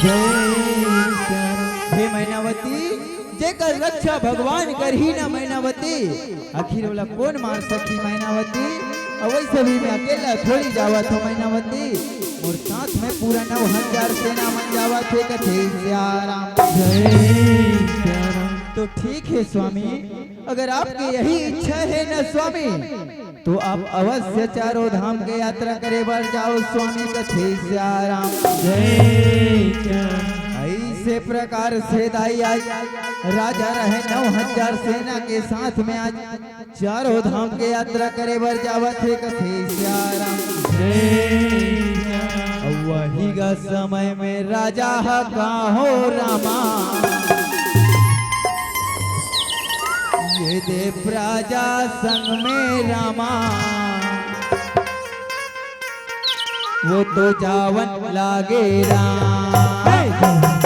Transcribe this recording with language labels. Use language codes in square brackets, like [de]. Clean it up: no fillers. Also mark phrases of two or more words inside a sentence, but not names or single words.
[hne] हे मैनावती जेकर रक्षा भगवान कर ही ना मैनावती आखिर वाला कौन मार सकी मैनावती वैसे भी मैं अकेला थोड़ी जावा तो मैनावती और साथ में पूरा 9000 सेना मन जावा थे कथे श्याराम तो ठीक है स्वामी अगर आपकी यही इच्छा है न स्वामी तो आप अवश्य चारों धाम के यात्रा करे बर जाओ स्वामी कथे श्याराम ऐसे प्रकार से दाई आज राजा रहे 9000 सेना के साथ में आज चारों धाम के यात्रा करे बर जावत है कथे श्याराम वही का समय में राजा कहो रामा ये दे प्रजा संग में रामा वो तो जावन लागे राम